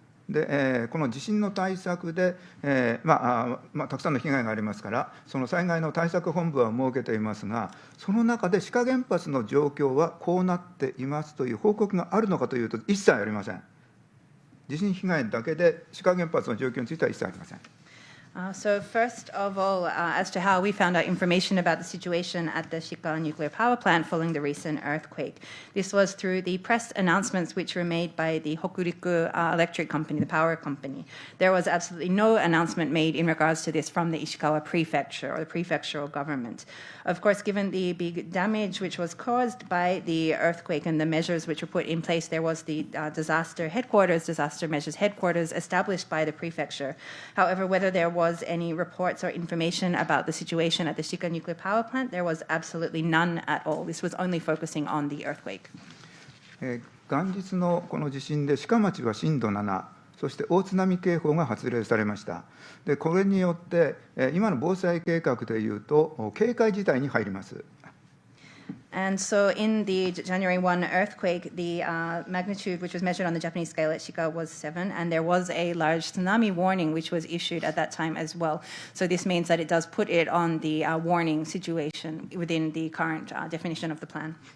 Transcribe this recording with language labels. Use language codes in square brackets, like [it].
[ja] でこの地震の対策で、たくさんの被害がありますから、その災害の対策本部は設けていますが、その中で志賀原発の状況はこうなっていますという報告があるのかというと、一切ありません。地震被害だけで志賀原発の状況については一切ありません。 [en] So first of all, as to how we found out information about the situation at the Shiga nuclear power plant following the recent earthquake. This was through the press announcements which were made by the Hokuriku electric company, the power company. There was absolutely no announcement made in regards to this from the Ishikawa prefecture or the prefectural government. Of course, given the big damage which was caused by the earthquake and the measures which were put in place, there was the disaster measures headquarters established by the prefecture. However, whether there was any reports or information about the situation at the Shiga nuclear power plant, there was absolutely none at all. This was only focusing on the earthquake. [ja] 元日のこの地震で志賀町は震度7、そして大津波警報が発令されました。でこれによって今の防災計画でいうと警戒事態に入ります。 [en] And so in the January 1 earthquake, the magnitude which was measured on the Japanese scale at Shiga was 7, and there was a large tsunami warning which was issued at that time as well. So this means that it does put it on the warning situation within the current definition of the plan.